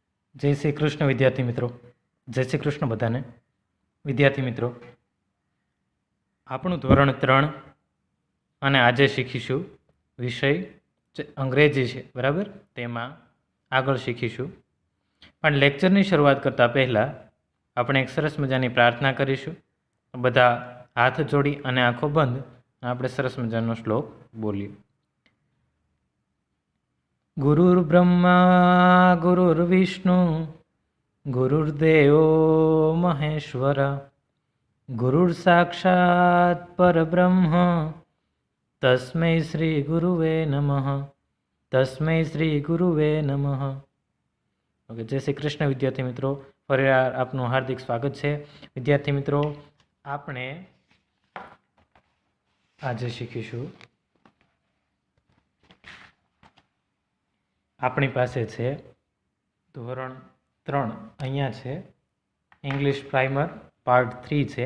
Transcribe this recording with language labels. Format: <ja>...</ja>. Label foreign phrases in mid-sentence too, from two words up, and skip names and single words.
<hi>जय श्री कृष्ण विद्यार्थी मित्रों। जय श्री कृष्ण</hi> <gu>बधाने।</gu> <hi>विद्यार्थी मित्रों,</hi> <gu>આપણું ધોરણ 3 અને આજે શીખીશું વિષય અંગ્રેજી છે, બરાબર? તેમાં આગળ શીખીશું, પણ લેક્ચરની શરૂઆત કરતાં પહેલાં આપણે એક સરસ મજાની પ્રાર્થના કરીશું। બધા હાથ જોડી અને આંખો બંધ આપણે સરસ મજાનો શ્લોક બોલીએ।</gu> <sa>गुरुर्ब्रह्मा गुरुर्विष्णु गुरुर्देवो महेश्वर गुरुर्साक्षात् परब्रह्म तस्मै श्री गुरुवे नमः। तस्मै श्री गुरुवे नमः।</sa> <hi>ओके, जय श्री कृष्ण विद्यार्थी मित्रों, फरीवार आपનું हार्दिक स्वागत है। विद्यार्थी मित्रों,</hi> <gu>આપણે આજે શીખીશું, આપણી પાસે છે ધોરણ 3, અહીંયા છે ઇંગ્લિશ પ્રાઇમર પાર્ટ 3 છે।</gu>